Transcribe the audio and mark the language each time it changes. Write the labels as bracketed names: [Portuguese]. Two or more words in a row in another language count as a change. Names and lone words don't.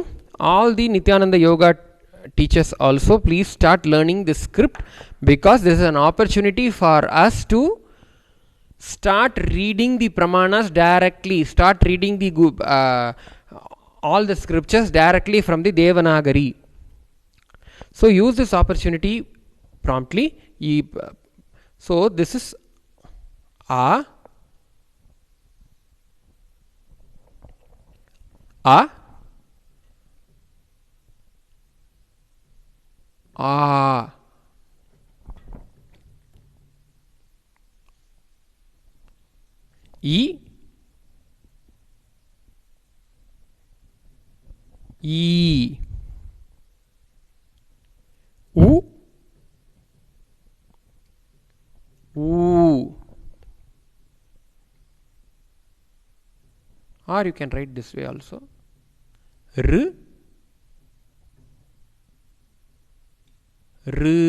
[English] All the Nityananda Yoga teachers also please start learning this script, because this is an opportunity for us to start reading the pramanas directly, start reading the all the scriptures directly from the Devanagari. So use this opportunity promptly. So this is [Sanskrit] a a a e e u oo, [English] or you can write this way also, r r